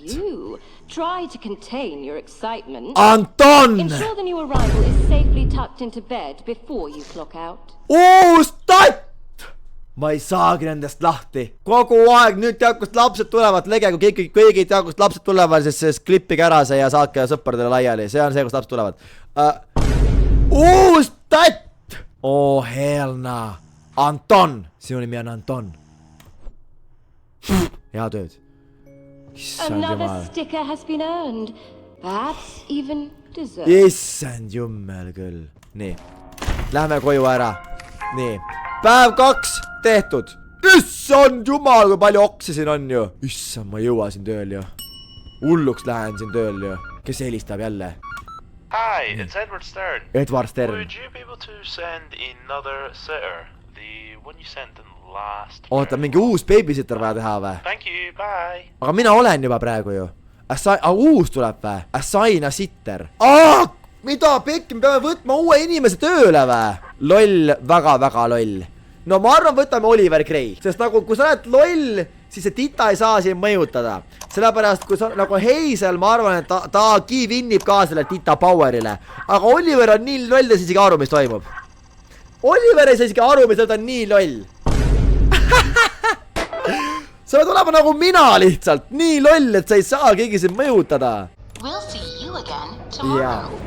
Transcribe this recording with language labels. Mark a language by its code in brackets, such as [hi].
[en] You try to contain your excitement. Anton! Ensure the new arrival is safely tucked into bed before you clock out. [et] Uus tatt! ma ei saagi nendest lahti. Kogu aeg nüüd tead, kust lapsed tulevad, lege, kui keegi ei tea, kust lapsed tulevad, siis klippige ära see ja saatke sõpradele laiali. See on see, kust lapsed tulevad. Uus tatt! Oh, hellna. Anton. Sinu nimi on Anton. Hea tööd. [en] Another sticker has been earned. Perhaps even deserved. [et] Issand jummel küll. Nii. Lähme koju ära. Nii. Päev 2 tehtud. Issand jumal, kui palju oksi siin on ju. Issand, ma jõua siin tööl ju. Hulluks lähen siin tööl ju. Kes helistab jälle? [en] Hi, it's Edward Stern. Edward Stern. Would you be able to send another sitter? The one you sent in last. [et] Oota, mingi uus babysitter vaja teha või? [en] Thank you, bye. [et] Aga mina olen juba praegu ju. Uus tuleb või? [en] Assign a sitter. [et] Mida pekki, me peame võtma uue inimese tööle või? Loll, väga loll. No ma arvan, võtame Oliver Grey. Sest nagu, kui sa oled loll, siis see tita ei saa siin mõjutada. Sellepärast, kui sa nagu Hazel, ma arvan, et ta kivinnib ka selle tita powerile. Aga Oliver on nii loll, ta siis isegi aru, mis toimub. Oliver ei saa isegi aru, mis ta on nii loll. Sa pead olema nagu mina lihtsalt. Nii loll, et sa ei saa keegi siin mõjutada. [en] We'll see you again tomorrow.